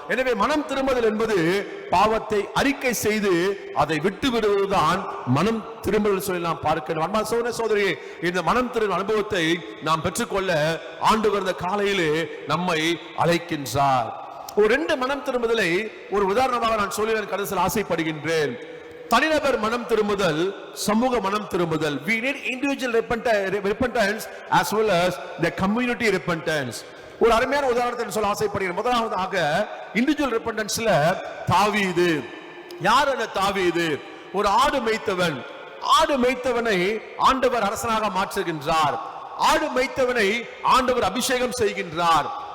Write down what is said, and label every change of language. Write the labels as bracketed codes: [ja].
[ta] எனவே மனம் திரும்புதல் என்பது பாவத்தை அறிக்கை செய்து அதை விட்டு விடுவதுதான் மனம் திரும்புதல் சொல்லி நாம் பார்க்கிறோம். அன்பான சகோதர சகோதரியே, இந்த மனம் திரும்பும் அனுபவத்தை நாம் பெற்றுக்கொள்ள ஆண்டவர் இந்த காலையிலே நம்மை அழைக்கின்றார். ஒரு 2 மனம் திரும்புதலை ஒரு உதாரணமாக நான் சொல்லி கடைசியில் ஆசைப்படுகின்றேன். தனிநபர் மனம் திரும்புதல், சமூக மனம் திரும்புதல். [en] We need individual repentance as well as the community repentance. [ta] ஒரு அருமையான உதாரணத்தை சொல்ல ஆசைப்படுகிறேன். முதலாவதாக இண்டிவிஜுவல் repentance-ல தாவீது. யார் அந்த தாவீது? ஒரு ஆடு மேய்த்தவன். ஆடு மேய்த்தவனை ஆண்டவர் அரசனாக மாற்றுகின்றார். ஆடு மேய்த்தவனை ஆண்டவர் அபிஷேகம் செய்கின்றார்.